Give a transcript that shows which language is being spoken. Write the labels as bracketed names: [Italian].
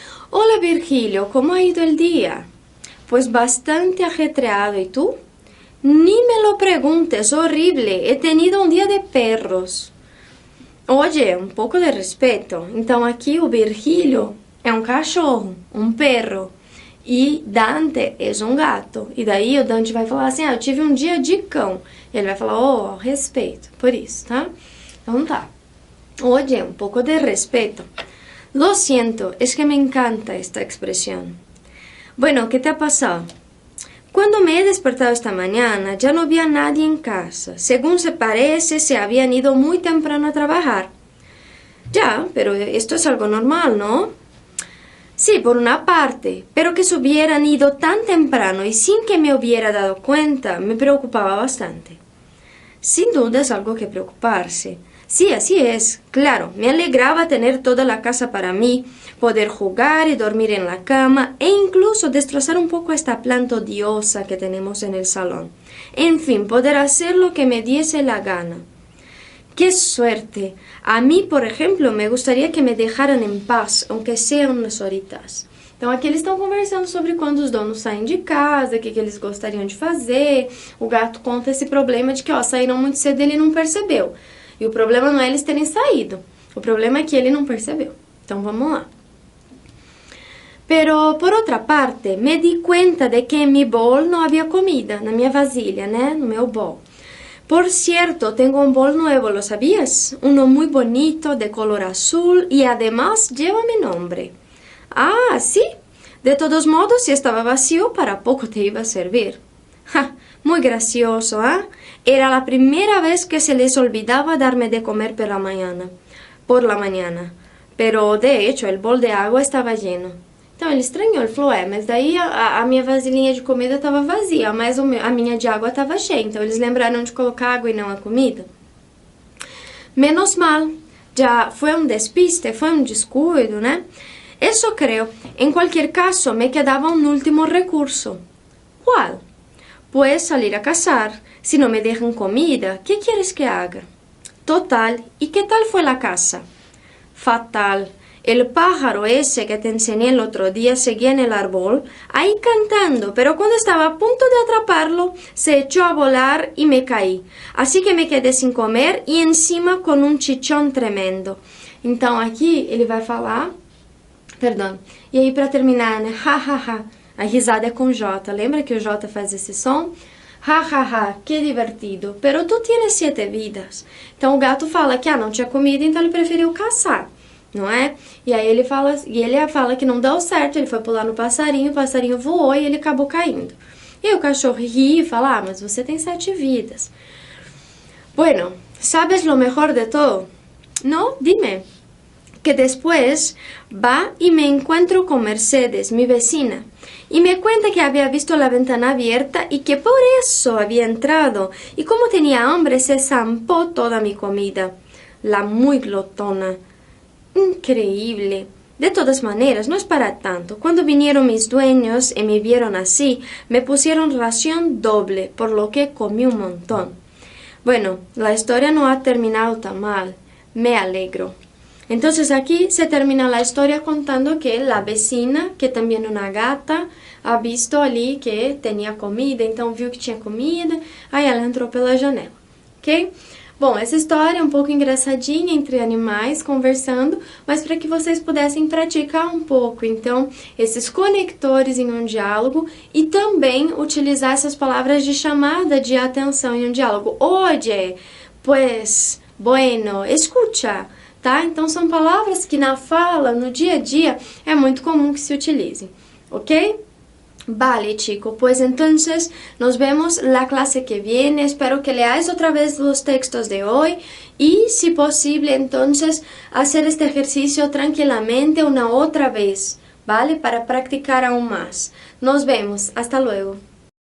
[Spanish] Hola, Virgilio, ¿cómo ha ido el día? Pues bastante ajetreado, ¿y tú? Ni me lo preguntes, horrible, he tenido un día de perros. Oye, [Portuguese] um pouco [Spanish] de respeto. [Portuguese] Então, aqui o Virgilio é um cachorro, um perro. E Dante é um gato. E daí o Dante vai falar assim, eu tive um dia de cão. Ele vai falar, respeito, por isso, tá? Então tá. [Spanish] Oye, un poco de respeto. Lo siento, es que me encanta esta expresión. Bueno, ¿qué te ha pasado? Cuando me he despertado esta mañana, ya no había nadie en casa. Según se parece, se habían ido muy temprano a trabajar. Ya, pero esto es algo normal, ¿no? Sí, por una parte, pero que se hubieran ido tan temprano y sin que me hubiera dado cuenta, me preocupaba bastante. Sin duda es algo que preocuparse. Sí, así es, claro, me alegraba tener toda la casa para mí, poder jugar y dormir en la cama e incluso destrozar un poco esta planta odiosa que tenemos en el salón. En fin, poder hacer lo que me diese la gana. ¡Qué suerte! A mí, por ejemplo, me gustaría que me dejaran en paz, aunque sean unas horitas. [Portuguese] Então, aqui eles estão conversando sobre quando os donos saem de casa, o que eles gostariam de fazer. O gato conta esse problema de que, saíram muito cedo e ele não percebeu. E o problema não é eles terem saído. O problema é que ele não percebeu. Então, vamos lá. [Spanish] Pero, por outra parte, me di cuenta de que en mi bol no había comida, [Portuguese] na minha vasilha, né? No meu bol. [Spanish] Por cierto, tengo un bol nuevo, ¿lo sabías? Uno muy bonito, de color azul y además lleva mi nombre. Ah, ¿sí? De todos modos, si estaba vacío, para poco te iba a servir. Ja, muy gracioso, ¿ah? Era la primera vez que se les olvidaba darme de comer por la mañana. Pero, de hecho, el bol de agua estava lleno. [Portuguese] Então, ele estranhou, ele falou, mas daí a minha vasilhinha de comida estava vazia, mas a minha de água estava cheia. Então, eles lembraram de colocar água e não a comida. [Spanish] Menos mal, ya fue un despiste, fue un descuido, ¿no? Eso creo. En cualquier caso, me quedaba un último recurso. ¿Cuál? Pues salir a cazar. Si no me dejan comida, ¿qué quieres que haga? Total, ¿y qué tal fue la caza? Fatal. El pájaro ese que te enseñé el otro día seguía en el árbol, ahí cantando, pero cuando estaba a punto de atraparlo, se echó a volar y me caí. Así que me quedé sin comer y encima con un chichón tremendo. [Portuguese] Então, aqui ele vai falar... Perdão. E aí, para terminar, né? Ha, ha, ha. A risada é com J. Lembra que o J faz esse som? Ha, ha, ha. Que divertido. [Spanish] Pero tu tienes 7 vidas. [Portuguese] Então, o gato fala que não tinha comida, então ele preferiu caçar. Não é? E aí ele fala que não deu certo, ele foi pular no passarinho, o passarinho voou e ele acabou caindo. E aí o cachorro ri e fala, mas você tem 7 vidas. [Spanish] Bueno, ¿sabes lo mejor de todo? No, dime. Que después va y me encuentro con Mercedes, mi vecina, y me cuenta que había visto la ventana abierta y que por eso había entrado, y como tenía hambre se zampó toda mi comida. La muy glotona. Increíble. De todas maneras, no es para tanto. Cuando vinieron mis dueños y me vieron así, me pusieron ración doble, por lo que comí un montón. Bueno, la historia no ha terminado tan mal. Me alegro. Entonces aquí se termina la historia contando que la vecina, que también una gata, ha visto ali que tenía comida, [Portuguese] então viu que tinha comida, aí ela entrou pela janela, [Spanish] ok? [Portuguese] Bom, essa história é um pouco engraçadinha entre animais conversando, mas para que vocês pudessem praticar um pouco, então, esses conectores em um diálogo e também utilizar essas palavras de chamada de atenção em um diálogo. [Spanish] Oye, pues, bueno, escucha, tá? [Portuguese] Então, são palavras que na fala, no dia a dia, é muito comum que se utilizem, ok? [Spanish] Vale, chico, pues entonces nos vemos la clase que viene. Espero que leáis otra vez los textos de hoy y, si posible, entonces hacer este ejercicio tranquilamente una otra vez, ¿vale? Para practicar aún más. Nos vemos. Hasta luego.